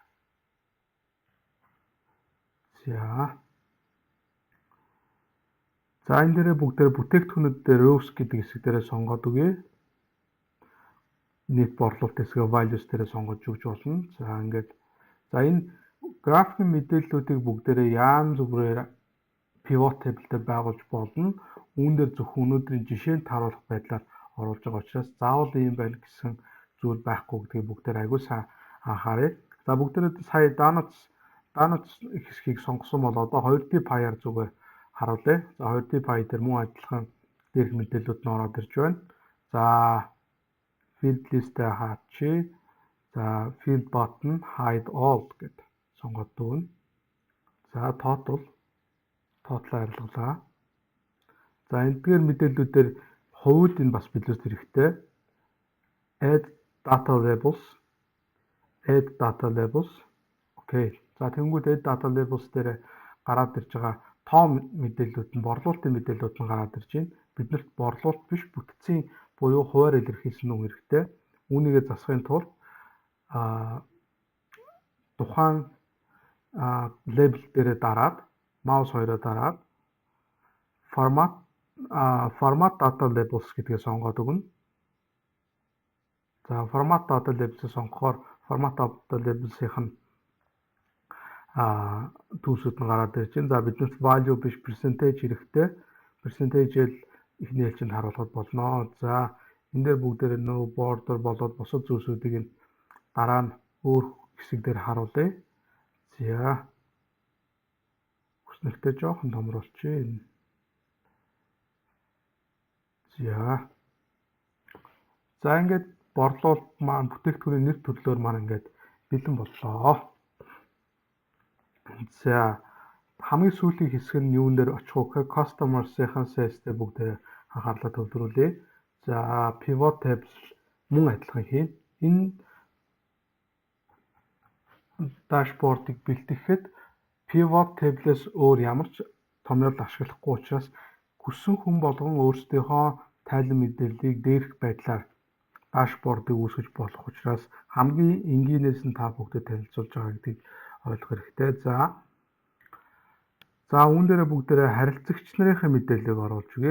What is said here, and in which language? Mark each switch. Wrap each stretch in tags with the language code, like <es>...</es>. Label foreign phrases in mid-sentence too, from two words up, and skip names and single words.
<mn>За энэ дээрээ бүгдээрээ бүтээгдэхүүнүүд дээр rows гэдэг хэсэг дээрээ сонгоод өгье. Нийт борлуулалт хэсгээ values дээрээ сонгож өгч болно. За ингээд энэ графикийн мэдээллүүдийг бүгдээрээ янз бүрээр</mn> <en>pivot table</en> <mn>дээр байгуулж болно. Үүн дээр зөвхөн өнөөдрийн жишээнд харуулах байдлаар оруулж байгаа учраас заавал ийм байна гэсэн зүйл байхгүй гэдгийг бүгдээр аягүй сайн анхаарай. За бүгдээрээ сая donuts хэсгийг сонгосон бол одоо 2D pie-аар зүгээр харуулъя. За 2D pie дээр мөн адилхан дээрх мэдээллүүд нь ороод ирж байна. За</mn> <en>field list-ээ</en> <mn>хаачи. За</mn> <en>field button hide all</en> <mn>гэд сонгоод дүүнэ. За total арилгалаа. За эндгээр мэдээллүүдээр хувьд энэ бас биелүүлэх хэрэгтэй.</mn> <en>Add data labels.</en> <mn>Окей. За тэнгууд</mn> <en>add data labels</en> <mn>дээр гараад ирж байгаа том мэдээллүүд нь борлуулалтын мэдээллүүд нь гараад ирж байна. Биднэрт борлуулалт биш бүтцийн буюу хуваар илэрхийлсэн үг хэрэгтэй. Үүнийгээ засахын тулд тухайн label дээрээ дараад маус хоёроо дараад</mn> <en>format data labels</en> <mn>гэдгээ сонгоод өгнө. За</mn> <en>format data labels</en> <mn>сонгохоор</mn> <en>format data labels-ийнх</en> <mn>нь төвсүүд нь гараад ирж байна. За биднэрт value биш percentage хэрэгтэй. Percentage-эл эхний хэлцээнд харуулахад болно. За энэ дээр бүгдээр нөө border болоод бусад зүйлсүүдийг нь дараа нь өөр хэсэг дээр харуулъя. За хүснэгтээ жоохон томруулчих. За ингээд борлуулалт маань бүтээгдэхүүний нэр төрлөөр маань ингээд бэлэн боллоо. За хамгийн сүүлийн хэсэг нь юун дээр очих вэ?</mn> <en>Customer-ийн sales</en> <mn>дээр бүгдээ анхаарлаа төвлөрүүлье. За</mn> <en>pivot tables</en> <mn>мөн адилхан хийн. Энэ дашбордыг бэлтгэхэд</mn> <en>pivot table-с</en> <mn>өөр ямар ч томьёол ашиглахгүй учраас хүссэн хүн болгон өөрсдийнхөө тайлан мэдээллийг дээрх байдлаар дашбордыг үүсгэж болох учраас хамгийн энгийнээс нь та бүгдэд танилцуулж байгаа гэдгийг ойлгох хэрэгтэй. За үүн дээр бүгдээрээ харилцагч нарын мэдээллийг оруулж өгье.</mn>